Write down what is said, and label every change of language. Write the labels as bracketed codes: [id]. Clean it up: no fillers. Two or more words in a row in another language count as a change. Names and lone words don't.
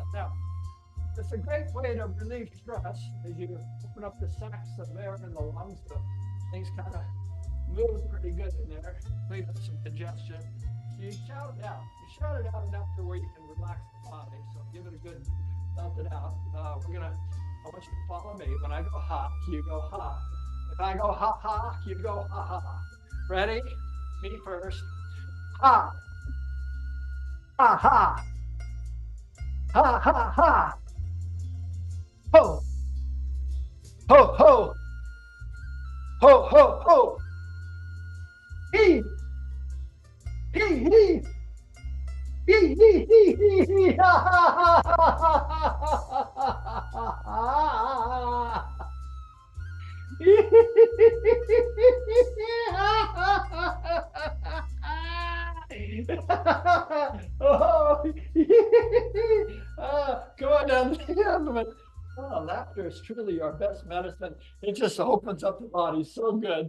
[en] Now, it's a great way to relieve stress as you open up the sacs of air in the lungs, so things kind of move pretty good in there, clean up some congestion. You shout it out. You shout it out enough to where you can relax the body. So give it a good belt it out. I want you to follow me. When I go ha, you go ha. If I go ha ha, you go ha ha. Ready? Me first. Ha. Ha ha. Ha ha ha. Ho. Ho ho. Ho ho ho. He, he, ha, ha, ha, ha, come on down the abdomen. Oh, laughter is truly our best medicine. It just opens up the body so good.